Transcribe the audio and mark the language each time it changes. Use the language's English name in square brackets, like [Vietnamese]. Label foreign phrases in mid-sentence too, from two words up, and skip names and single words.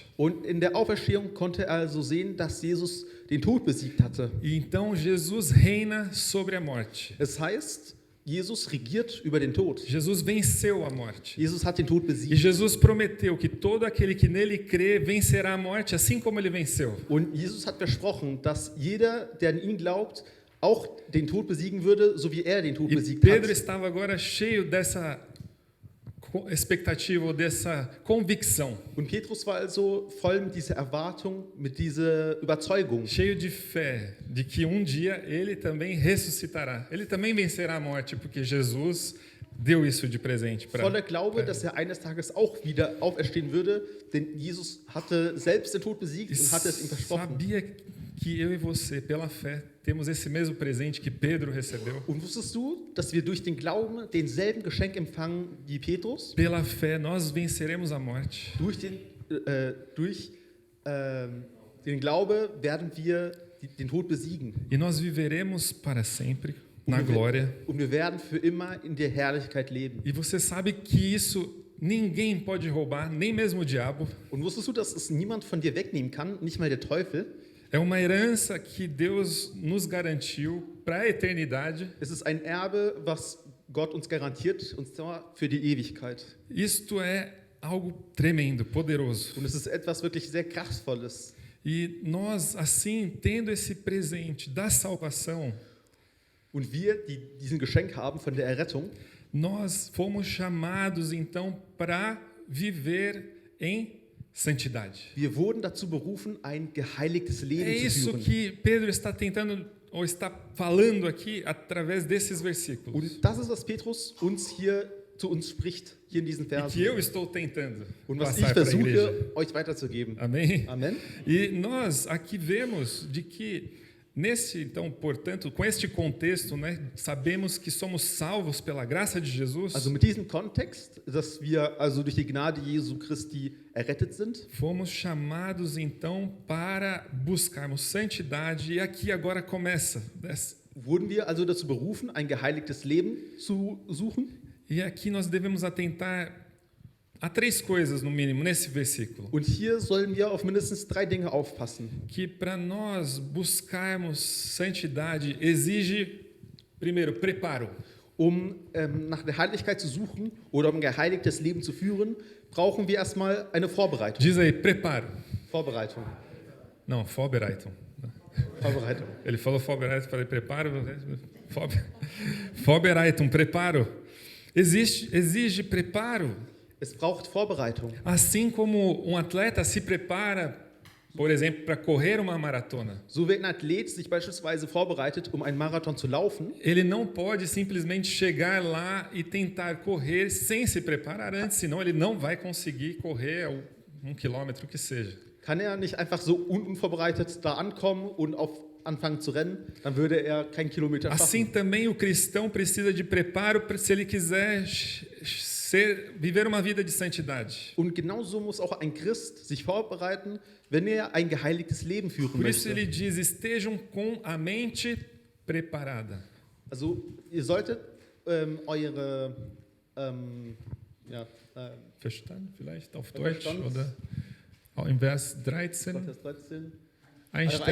[German] Und in der Auferstehung konnte er also sehen, dass Jesus den Tod besiegt hatte. [Portuguese] E então Jesus reina sobre a morte. [German] Es heißt, Jesus regiert über den Tod. [Portuguese] Jesus venceu a morte. [German] Jesus hat den Tod [Portuguese] E [German] besiegt. [Portuguese] Jesus prometeu que todo aquele que nele crê vencerá a morte, assim como ele venceu. [German] Und Jesus hat versprochen, dass jeder, der an ihn glaubt, auch den Tod besiegen würde, so wie er den Tod [Portuguese] E [German] besiegt [Portuguese] Pedro [German] hat. [Portuguese] estava agora cheio dessa expectativa ou dessa convicção, [German] Und Petrus war also voll mit dieser Erwartung, mit dieser Überzeugung. [Portuguese] cheio de fé de que um dia ele também ressuscitará. Ele também vencerá a morte, porque Jesus deu isso de presente para [German] Voller Glaube, dass er eines Tages auch wieder auferstehen würde, denn Jesus hatte selbst den Tod besiegt und hatte es ihm versprochen. [Portuguese] Sabia que eu e você, pela fé, temos esse mesmo presente que Pedro recebeu? [German] Und wusstest du, dass wir durch den Glauben denselben Geschenk empfangen wie Petrus? [Portuguese] Pela fé, nós venceremos a morte. [German] Durch den Glaube werden wir den Tod besiegen. [Portuguese] E nós viveremos para sempre na glória. [German] Und wir werden für immer in der Herrlichkeit leben. [Portuguese] E você sabe que isso ninguém pode roubar, nem mesmo o diabo. [German] Und wusstest du, dass es niemand von dir wegnehmen kann, nicht mal der Teufel? [Portuguese] É uma herança que Deus nos garantiu para a eternidade. [German] Es ist ein Erbe, was Gott uns garantiert, und zwar für die Ewigkeit. [Portuguese] Isto é algo tremendo, poderoso. [German] Und es ist etwas wirklich sehr Kraftvolles. [Portuguese] E nós, assim, tendo esse presente da salvação, [German] Und wir, die diesen Geschenk haben von der Errettung, [Portuguese] nós fomos chamados, então, para viver em santidade. [German] Wir wurden dazu berufen, ein geheiligtes [Portuguese] É [German] Leben zu [Portuguese] isso [German] führen. [Portuguese] que Pedro está tentando ou está falando aqui através desses versículos. [German] Und das ist, was Petrus uns hier zu uns spricht, hier in diesen [Portuguese] E [German] Versen. [Portuguese] que eu estou tentando [German] Und was ich [Portuguese] passar para a igreja. [German] versuche, euch weiterzugeben. [Portuguese] Amém? [German] Amen. [Portuguese] E nós aqui vemos de que então, portanto, com este contexto, né, sabemos que somos salvos pela graça de Jesus. [German] Also mit diesem Kontext, dass wir also durch die Gnade Jesu Christi errettet sind, [Portuguese] Fomos chamados então para buscarmos santidade e aqui agora começa. [German] wurden wir also dazu berufen, ein geheiligtes Leben zu suchen. [Portuguese] E aqui nós devemos atentar a 3 coisas no mínimo nesse versículo. [German] Und hier sollen wir auf mindestens 3 Dinge aufpassen. [Portuguese] Que para nós buscarmos santidade exige, primeiro, preparo. [German] Nach der Heiligkeit zu suchen oder um ein geheiligtes Leben zu führen, brauchen wir erstmal eine Vorbereitung. [Portuguese] Diz aí, preparo. [German] Vorbereitung. [Portuguese] Não, Vorbereitung. [German] Vorbereitung. [Portuguese] Ele falou Vorbereitung, falei preparo. [German] Vorbereitung, preparo. [Portuguese] Exige preparo. [German] Es braucht Vorbereitung. [Portuguese] Assim como um atleta se prepara, por exemplo, para correr uma maratona. [German] So wie ein Athlet sich beispielsweise vorbereitet, um einen Marathon zu laufen, [Portuguese] Ele não pode simplesmente chegar lá e tentar correr sem se preparar antes, senão ele não vai conseguir correr 1 quilômetro que seja. [German] kann er nicht einfach so unvorbereitet da ankommen und anfangen zu rennen, dann würde er keinen Kilometer [Portuguese] Assim [German] schaffen. [Portuguese] também o cristão precisa de preparo se ele quiser viver uma vida de santidade. [German] Und genauso muss auch ein Christ sich vorbereiten, wenn er ein geheiligtes Leben führen [Portuguese] Por isso [German] möchte. [Portuguese] ele diz: estejam com a mente preparada. [German] Also ihr solltet eure Verstanden vielleicht auf Deutsch Verstanden. oder auch im Vers 13 Vers 13, eure Einstellung.